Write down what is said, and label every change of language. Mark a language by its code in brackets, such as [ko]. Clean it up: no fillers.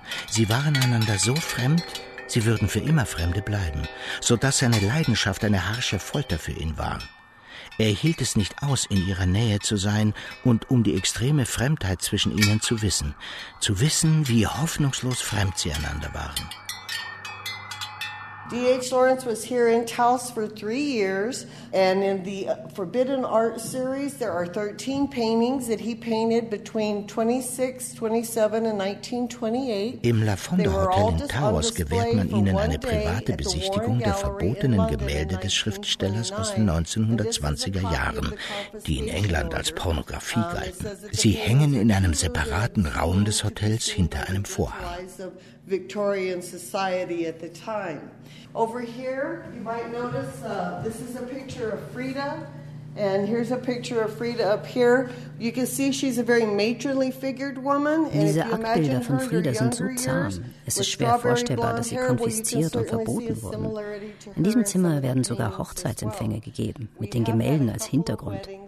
[de] Sie waren einander so fremd, sie würden für immer Fremde bleiben, sodass seine Leidenschaft eine harsche Folter für ihn war. Er hielt es nicht aus, in ihrer Nähe zu sein und um die extreme Fremdheit zwischen ihnen zu wissen. Zu wissen, wie hoffnungslos fremd sie einander waren. [en] D.H. Lawrence was here in Taos for 3 years, and in the Forbidden Art Series, there are 13 paintings that he painted between 26, 27 and 1928. [de] Im La Fonda Hotel in Taos gewährt man ihnen eine private Besichtigung der verbotenen Gemälde des Schriftstellers aus den 1920er Jahren, die in England als Pornografie galten. Sie hängen in einem separaten Raum des Hotels hinter einem Vorhang. [en] Victorian society at the time. Over here, you might notice this is a picture of Frieda, and here's a picture of Frieda up here. You can see she's a very matronly figured woman. [de] Diese Aktbilder von Frieda sind so zahm. Es ist schwer vorstellbar, dass sie konfisziert und verboten wurden. In diesem Zimmer werden sogar Hochzeitsempfänge gegeben, mit den Gemälden als Hintergrund.